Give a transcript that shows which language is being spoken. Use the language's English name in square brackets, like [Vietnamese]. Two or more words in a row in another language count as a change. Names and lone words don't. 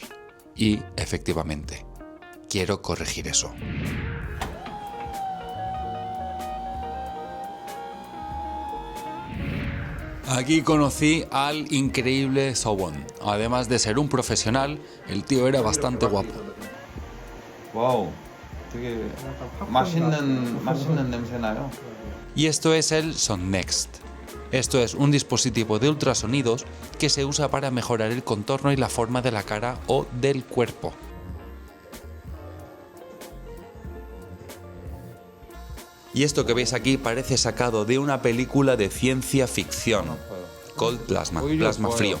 [Spanish] Y, efectivamente, quiero corregir eso. Aquí conocí al increíble Sowon. Además de ser un profesional, el tío era bastante guapo. [Korean] 와우. 되게 맛있는 냄새 나요. [Spanish] Y esto es el SonNext. Esto es un dispositivo de ultrasonidos que se usa para mejorar el contorno y la forma de la cara o del cuerpo. Y esto que veis aquí parece sacado de una película de ciencia ficción, [English] Cold Plasma, [Spanish] plasma frío.